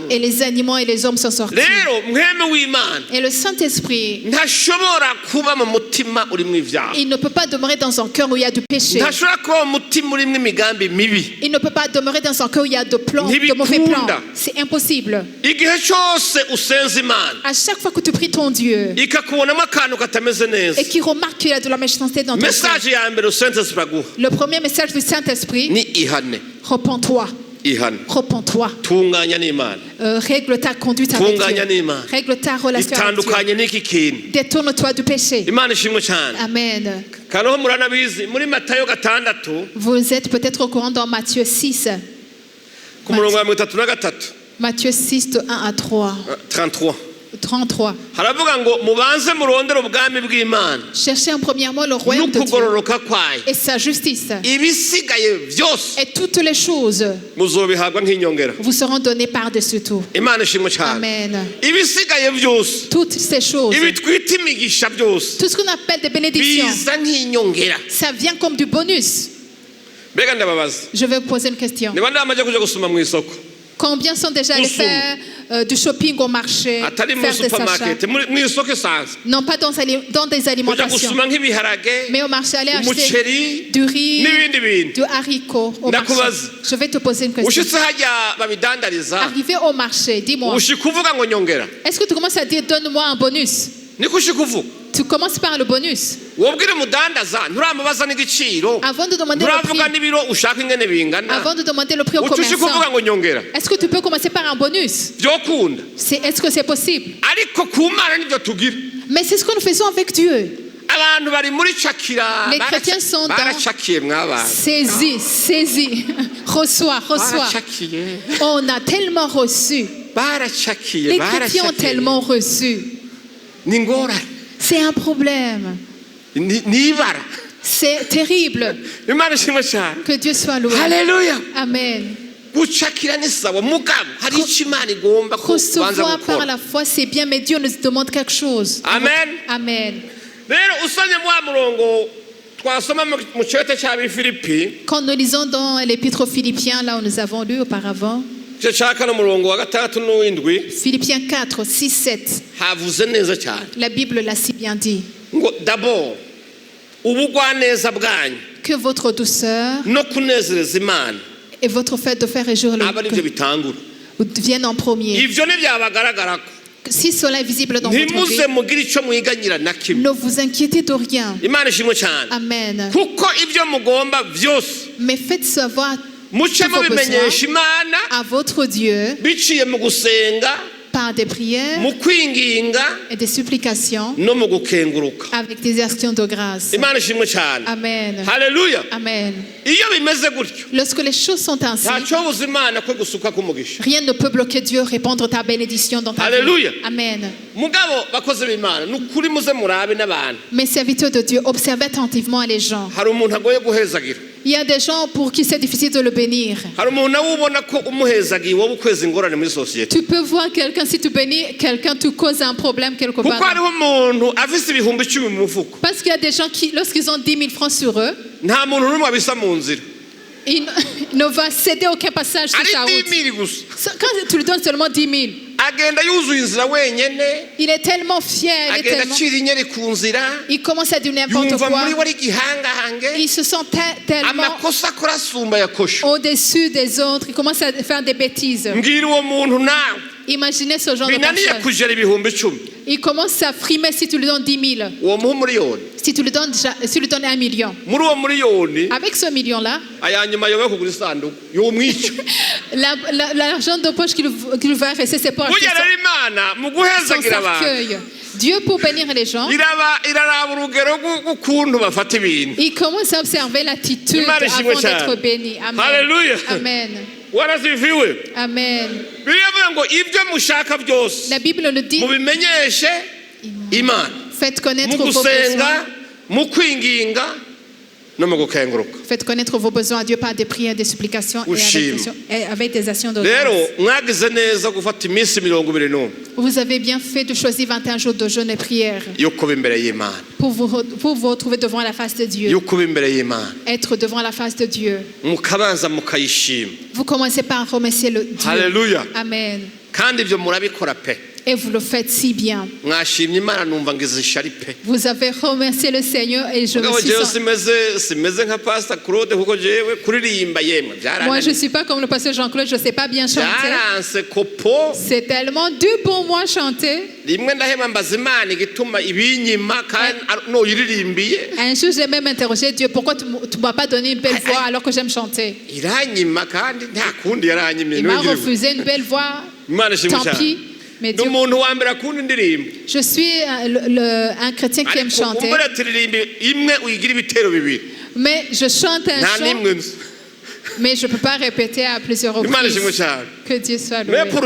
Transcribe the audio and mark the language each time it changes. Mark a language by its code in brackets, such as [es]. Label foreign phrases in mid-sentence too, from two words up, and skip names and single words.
[fr] Et les animaux et les hommes sont sortis. [rn] Rero mweme w'Imana [fr] Et le Saint-Esprit, [rn] ntashobora kuba mu mutima urimo ivyaha. [fr] il ne peut pas demeurer dans un cœur où il y a du péché. [rn] Ntashobora kuba mu mutima urimo imigambi mibi. [fr] Il ne peut pas demeurer dans un cœur où il y a de mauvais plans. C'est impossible. [rn] Igihe cyose usenza Imana [fr] À chaque fois que tu pries ton Dieu [rn] ikakubonamo akantu katameze neza, [fr] et qu'il remarque qu'il y a de la méchanceté dans ton cœur, [rn] message ya mbere Saint-Esprit aguha [fr] le premier message du Saint-Esprit, [rn] ni ihane. [fr] repens-toi. [rn] Ihane. [fr] Repens-toi. [rn] Tunganya n'Imana. [fr] Règle ta conduite avec [rn] Tunganya [fr] Dieu. [rn] n'Imana. [fr] Règle ta relation avec Dieu. [rn] Itandukanye n'iki kintu. [fr] Détourne-toi du péché. [rn] Imana ishimwe cyane. Amen. Kandi ho muranabizi muri Matayo 6 [fr] Vous êtes peut-être au courant dans Matthieu 6. [rn] ku murongo wa 33 [fr] Matthieu 6, de 1 à 3. 33 33. [rn] haravuga ngo mubanze murondere ubwami bw'Imana [fr] Cherchez en premièrement le royaume de Dieu [rn] n'ukugororoka kwayo [fr] et sa justice. [rn] ibisigaye byose [fr] Et toutes les choses [rn] muzobihabwa nk'inyongera. [fr] vous seront données par-dessus tout. [rn] Imana ishimwe cyane. Amen. ibisigaye byose [fr] Toutes ces choses, [rn] ibi twita imigisha byose [fr] tout ce qu'on appelle des bénédictions, [rn] biza nk'inyongera. [fr] ça vient comme du bonus. [rn] Mbega ndababaza, [fr] Je vais vous poser une question. [rn] niba ndamaze kuja gusoma mu isoko [fr] Combien sont déjà allés [rn] Gusuma. [fr] faire du shopping au marché, [rn] atari mu [fr] faire des achats? [rn] supermarket mu isoko isanzwe [fr] Non pas dans des [rn] kuja [fr] alimentations, [rn] gusoma nk'ibiharage [fr] mais au marché, aller acheter [rn] umuceri [fr] du riz, [rn] n'ibindi bintu. [fr] du haricot au marché. [rn] Ndakubaza. [fr] Je vais te poser une question. [rn] ushitse hajya babidandariza [fr] Arrivé au marché, dis-moi, [rn] ushika uvuga ngo nyongera, [fr] est-ce que tu commences à dire donne-moi un bonus? [rn] niko ushika uvuga. [fr] Tu commences par le bonus. [rn] wobwire umudandaza nturamubaza n'igiciro, [fr] Avant de demander le [rn] nturavuga [fr] prix, [rn] n'ibiro ushaka ingene bingana, [fr] avant de demander le prix au [rn] uca ushika uvuga [fr] commerçant, [rn] ngo nyongera. [fr] est-ce que tu peux commencer par un bonus? [rn] byokunda, [fr] Est-ce que c'est possible? [rn] ariko ku Mana nibyo tugira. [fr] Mais c'est ce que nous faisons avec Dieu. [rn] abantu bari muri cakira, [fr] Les chrétiens sont dans- [rn] baracakiye mw'abantu, [fr] Saisis. Reçois. [rn] baracakiye, [fr] On a tellement reçu. [rn] baracakiye, [fr] Les chrétiens ont tellement reçu. [rn] ni ingorane, [fr] C'est un problème. [rn] ni ibara. [fr] C'est terrible. [rn] Imana ishimwe cyane. [fr] Que Dieu soit loué. Haleluya. Amen. [rn] gucakira ni sawa mugabo hari icyo Imana igomba kubanza [fr] Recevoir par [rn] gukora. [fr] la foi, c'est bien, mais Dieu nous demande quelque chose. Amen. Amen. [rn] rero usanye wa murongo twasoma mu cyote cy'Abifilipi, [fr] Quand nous lisons dans l'épître aux Philippiens, là où nous avons lu auparavant, [rn] cyo cyaka no murongo wa gatandatu n'uwindwi, [fr] Philippiens 4, 6, 7, [rn] havuze neza cyane [fr] la Bible l'a si bien dit, [rn] ngo d'abord ubugwaneza bwanyu [fr] que votre douceur [rn] no kunezereza Imana [fr] et votre fait de faire réjouir [rn] aba ari byo [fr] le [rn] bitangura. [fr] viennent en premier. [rn] Ivyo ntibyabagaragarako, [fr] Si cela est visible dans votre [rn] ntimuze [fr] vie, [rn] mugire icyo mwiganyira na kimwe. [fr] ne vous inquiétez de rien. [rn] Imana ishimwe cyane. Amen. kuko ibyo mugomba byose [fr] Mais faites savoir [rn] muce [fr] tous vos [rn] mubimenyesha [fr] besoins [rn] Imana [fr] à votre Dieu [rn] biciye mu gusenga, [fr] par des prières [rn] mu kwinginga [fr] et des supplications [rn] no mu gukenguruka. [fr] avec des actions de grâce. [rn] Imana ishimwe cyane. Amen. Haleluya. Amen. iyo bimeze gutyo [fr] Lorsque les choses sont ainsi, [rn] ntacyobuza Imana ko gusuka k'umugisha. [fr] rien ne peut bloquer Dieu, répandre ta bénédiction dans ta Alléluia. vie. Amen. [rn] mugabo bakoze b'Imana ni ukuri muze murabe n'abantu. [fr] Mes serviteurs de Dieu, observez attentivement les gens. [rn] hari umuntu agoye guhezagira, [fr] Il y a des gens pour qui c'est difficile de le bénir. [rn] hari umuntu nawe ubona ko umuhezagiye wowe ukweza ingorane muri sosiyete. [fr] Tu peux voir quelqu'un, si tu bénis quelqu'un, tu causes un problème quelque [rn] kuko [fr] part. [rn] hariho umuntu afise ibihumbi 10 mu mufuko, [fr] Parce qu'il y a des gens qui, lorsqu'ils ont 10 000 francs sur eux, [rn] nta muntu n'umwe abisa mu nzira, [fr] il ne va céder aucun passage sur [rn] ari [fr] sa 10 route. [rn] 000 gusa, [fr] Quand tu lui donnes seulement 10 000, [rn] agenda yuzuye inzira wenyene, [fr] il est tellement fier, [rn] agenda acira inyeri ku nzira, [fr] il commence à dire n'importe [rn] yumva muri we [fr] quoi. [rn] ari igihangahange, [fr] Il se sent tellement [rn] amakosa akora asumba yakosha. [fr] au-dessus des autres. Il commence à faire des bêtises. [rn] mbwira uwo muntu nawe [fr] Imaginez ce genre de [rn] binaniye [fr] personne. [rn] kugera ibihumbi 10, [fr] Il commence à frimer si tu lui donnes 10 000. [rn] uwo muha umuriyoni, [fr] Si tu lui donnes 1 million. [rn] muri uwo muriyoni [fr] Avec ce million-là, [rn] ayanyuma yobe kugura isanduku yomwica. [fr] l'argent de poche qu'il va rester, c'est pour acheter [rn] burya rero Imana mu [fr] son [rn] guhezagira abantu [fr] cercueil. Dieu, pour bénir les gens, [rn] iraraba urugero rw'ukuntu bafata ibintu. [fr] il commence à observer l'attitude [rn] Imana ishimwe [fr] avant [rn] cyane. [fr] d'être béni. Amen. Haleluya. Amen. [rn] waraziviwe. Amen. biravuga ngo ibyo mushaka byose [fr] La Bible le dit, [rn] mubimenyeshe Imana [fr] faites connaître [rn] mu [fr] vos [rn] gusenga, [fr] besoins. [rn] mu kwinginga no mu gukenguruka. [fr] Faites connaître vos besoins à Dieu par des prières, des supplications [rn] Ushima. [fr] et avec des actions de [rn] rero [fr] grâce. [rn] mwagize neza gufata iminsi 21 [fr] Vous avez bien fait de choisir 21 jours de jeûne et prière [rn] yo kuba imbere y'Imana, [fr] pour vous retrouver devant la face de Dieu. [rn] yo kuba imbere y'Imana, [fr] Être devant la face de Dieu. [rn] mukabanza mukayishima. [fr] Vous commencez par remercier le Dieu. Haleluya. Amen. [rn] kandi ibyo murabikora pe, [fr] Et vous le faites si bien. [rn] mwashimye Imana numva ngize ishari pe. [fr] Vous avez remercié le Seigneur et je me [rn] mugabo [fr] suis [rn] jewe [fr] senti... [rn] simeze nka Pastor Claude kuko jewe kuririmba yemwe [fr] Moi, je ne [rn] byarananiye, [fr] suis pas comme le pasteur Jean-Claude, je ne sais pas bien chanter. [rn] byaranse kopo. [fr] C'est tellement dur pour moi chanter. [rn] rimwe ndahema mbaza Imana igituma ibinyima kandi noyiririmbiye [fr] Un jour, j'ai même interrogé Dieu, pourquoi tu ne m'as pas donné une belle voix alors que j'aime chanter? [rn] iranyima kandi nta kundi yaranyimye [fr] Il m'a [rn] nongere. [fr] refusé une belle voix. [rn] Imana ishimwe [fr] Tant pis. [rn] cyane. [fr] Mais [rn] ni [fr] Dieu, [rn] umuntu wa mbere akunda indirimbo, [fr] je suis un chrétien qui aime [rn] ariko [fr] chanter, [rn] umbura turirimbe imwe uyigira ibitero bibiri [fr] mais je chante un [rn] nta [fr] chant. [rn] n'imwe nzi. [fr] Mais je ne peux pas répéter à plusieurs reprises. Que Dieu soit loué.